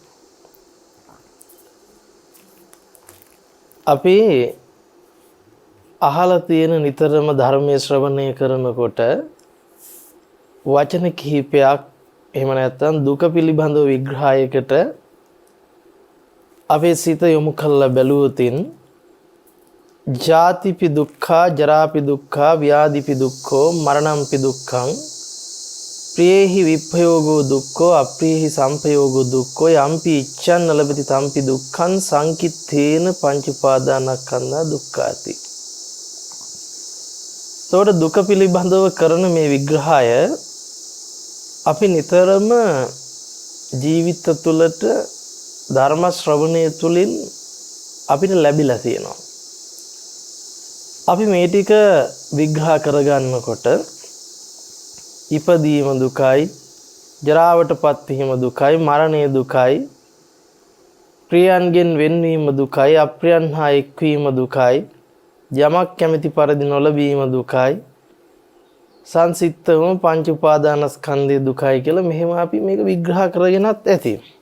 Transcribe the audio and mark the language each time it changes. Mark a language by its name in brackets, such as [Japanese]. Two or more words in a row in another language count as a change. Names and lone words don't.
[Sinhala] අපි අහලා තියෙන නිතරම ධර්මයේ ශ්‍රවණය කරනකොට වචන කිහිපයක් එහෙම නැත්නම් දුක පිළිබඳව විග්‍රහයකට අපේ සිත යොමු කරලා බැලුවොතින් [Pali] ජාතිපි දුක්ඛා ජරාපි දුක්ඛා ව්‍යාධිපි දුක්ඛෝ මරණම්පි දුක්ඛං ප්‍රියේහි විප්පයෝගෝ දුක්ඛෝ අප්‍රියේහි සම්පයෝගෝ දුක්ඛෝ යම්පි ඉච්ඡන් නලබති තම්පි දුක්ඛං සංකිත්තේන පංච උපාදානස්කන්ධා දුක්ඛාති. [Sinhala] ඒතකොට දුක පිළිබඳව කරන මේ විග්‍රහය අපි නිතරම ජීවිත තුළට ධර්ම ශ්‍රවණය තුළින් අපිට ලැබිලා තියෙනවා. අපි මේ ටික විග්‍රහ කරගන්නකොට ඉපදීම දුකයි, ජරාවටපත් වීම දුකයි, මරණය දුකයි, ප්‍රියයන්ගෙන් වෙන්වීම දුකයි, අප්‍රියයන් හා එක්වීම දුකයි, යමක් කැමැති පරිදි නොලැබීම දුකයි, සංසිද්ධවම පංච උපාදානස්කන්ධය දුකයි කියලා මෙහෙම අපි මේක විග්‍රහ කරගෙනත් ඇති.